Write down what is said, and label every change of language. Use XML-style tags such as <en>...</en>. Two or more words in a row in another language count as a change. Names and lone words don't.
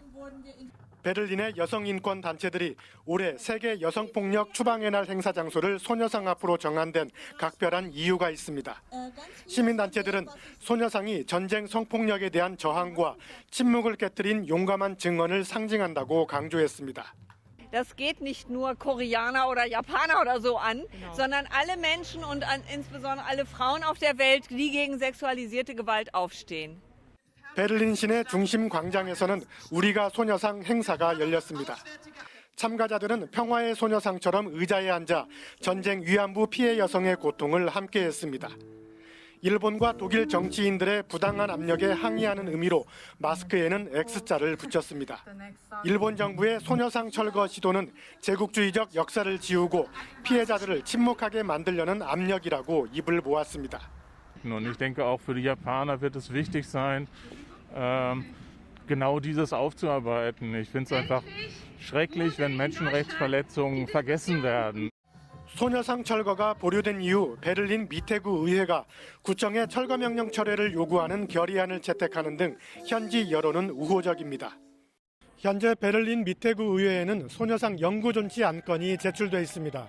<ko>베를린의 여성 인권 단체들이 올해 세계 여성폭력 추방의 날 행사 장소를 소녀상 앞으로 정한 데는 각별한 이유가 있습니다. 시민단체들은 소녀상이 전쟁 성폭력에 대한 저항과 침묵을 깨뜨린 용감한 증언을 상징한다고 강조했습니다.</ko> <de>Das geht nicht nur Koreaner oder Japaner oder so an, sondern alle Menschen und insbesondere alle Frauen auf der Welt, die gegen sexualisierte Gewalt aufstehen.</de> <ko>베를린 시내 중심 광장에서는 우리가 소녀상 행사가 열렸습니다. 참가자들은 평화의 소녀상처럼 의자에 앉아 전쟁 위안부 피해 여성의 고통을 함께했습니다. 일본과 독일 정치인들의 부당한 압력에 항의하는 의미로 마스크에는 X자를 붙였습니다. 일본 정부의 소녀상 철거 시도는 제국주의적 역사를 지우고 피해자들을 침묵하게 만들려는 압력이라고 입을 모았습니다.</ko> <de>Und ich denke, auch für die Japaner wird es wichtig sein, genau dieses aufzuarbeiten. Ich finde es einfach schrecklich, wenn Menschenrechtsverletzungen vergessen werden.</de> <ko>소녀상 철거가 보류된 이후 베를린 미테구 의회가 구청의 철거 명령 철회를 요구하는 결의안을 채택하는 등 현지 여론은 우호적입니다. 현재 베를린 미테구 의회에는 소녀상 영구 존치 안건이 제출돼 있습니다.</ko>